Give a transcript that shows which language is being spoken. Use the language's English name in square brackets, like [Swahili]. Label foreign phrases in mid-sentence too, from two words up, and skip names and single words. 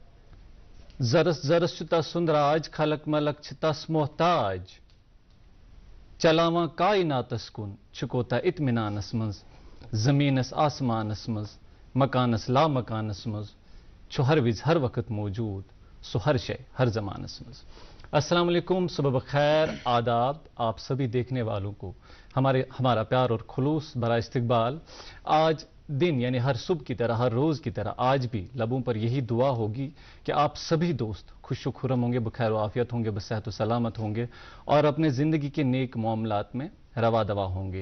[Kashmiri] زرس زرس چھُ تس سُنٛد راج خلق ملک چھِ تس محتاج چلاوان کائناتس کُن چھُ کوتاہ اطمینانس منز زمینس آسمانس منز مکانس لا مکانس منز چھُ ہر وز ہر وقت موجود سُہ ہر شے ہر زمانس منز. [Urdu] السلام علیکم، صبح بخیر، آداب آپ سبھی دیکھنے والوں کو ہمارا پیار اور خلوص برائے استقبال. آج دن یعنی ہر صبح کی طرح ہر روز کی طرح آج بھی لبوں پر یہی دعا ہوگی کہ آپ سبھی دوست خوش و خرم ہوں گے، بخیر و عافیت ہوں گے، بصحت و سلامت ہوں گے اور اپنے زندگی کے نیک معاملات میں روا دوا ہوں گے.